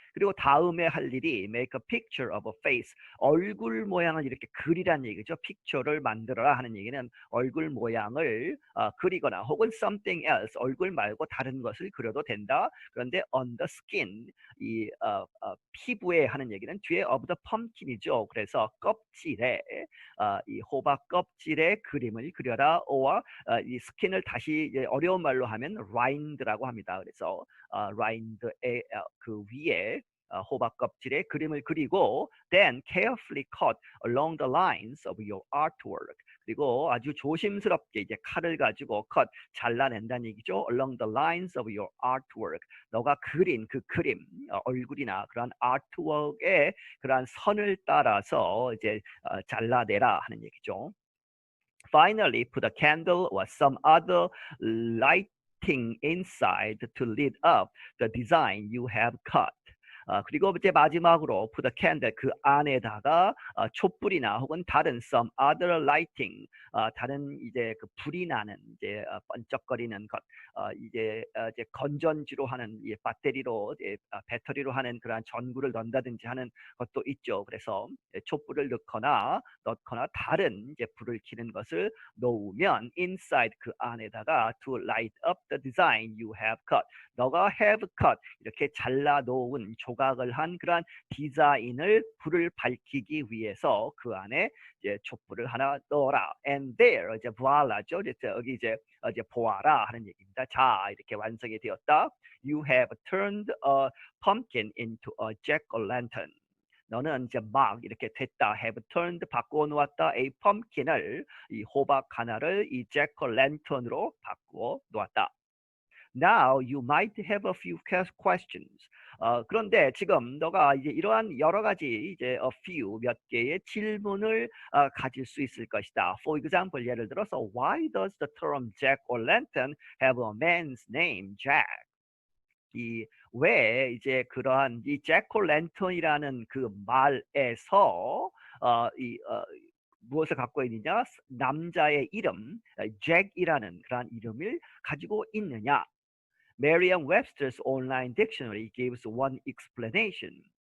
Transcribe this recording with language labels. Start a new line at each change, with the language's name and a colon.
Korean: 그리고 다음에 할 일이
English: make a picture of a face.
Korean: 얼굴 모양을 이렇게 그리란 얘기죠. 픽처를 만들어라 하는 얘기는 얼굴 모양을 그리거나 혹은
English: something else.
Korean: 얼굴 말고 다른 것을 그려도 된다.
English: 그런데 on the skin.
Korean: 이 피부에 하는 얘기는 뒤에 of the pumpkin이죠. 그래서 껍질에 이 호박 껍질에 그림을 그려라. or 이 스킨을 다시 어려운 말로 하면 라인드라고 합니다. 그래서 라인드의 그 위에 호박 껍질에 그림을 그리고
English: then carefully cut along the lines of your artwork.
Korean: 그리고 아주 조심스럽게 이제 칼을 가지고 cut 잘라낸다는 얘기죠.
English: along the lines of your artwork.
Korean: 너가 그린 그 그림 얼굴이나 그런 아트웍의 그러한 선을 따라서 이제 잘라내라 하는 얘기죠.
English: Finally, put a candle or some other lighting inside to lit up the design you have cut.
Korean: 그리고 이제 마지막으로
English: put a candle
Korean: 그 안에다가 촛불이나 혹은 다른
English: some other lighting
Korean: 다른 이제 그 불이 나는 이제 번쩍거리는 것 이제 건전지로 하는 배터리로 배터리로 하는 그러한 전구를 넣는다든지 하는 것도 있죠. 그래서 촛불을 넣거나 다른 이제 불을 켜는 것을 놓으면 inside 그 안에다가
English: to light up the design you have cut.
Korean: 너가
English: have cut
Korean: 이렇게 잘라 놓은 조각을 한 그러한 디자인을 불을 밝히기 위해서 그 안에 이제 촛불을 하나 넣어라.
English: And there 이제 voila죠.
Korean: 여기 이제 보아라 하는 얘기입니다. 자 이렇게 완성이 되었다.
English: You have turned a pumpkin into a jack-o'-lantern.
Korean: 너는 이제 막 이렇게 됐다.
English: have turned
Korean: 바꾸어 놓았다. a pumpkin을 이 호박 하나를 이 jack-o'-lantern으로 바꾸어 놓았다.
English: Now you might have a few questions.
Korean: 그런데 지금 너가 이제 이러한 여러 가지 이제
English: a few
Korean: 몇 개의 질문을 가질 수 있을 것이다.
English: For example,
Korean: 예를 들어서
English: Why does the term Jack o' lantern have a man's name, Jack?
Korean: 이 왜 이제 그러한 이 잭콜랜턴이라는 그 말에서 무엇을 갖고 있느냐? 남자의 이름, 잭이라는 그러한 이름을 가지고 있느냐?
English: Merriam-Webster's online dictionary gives one explanation.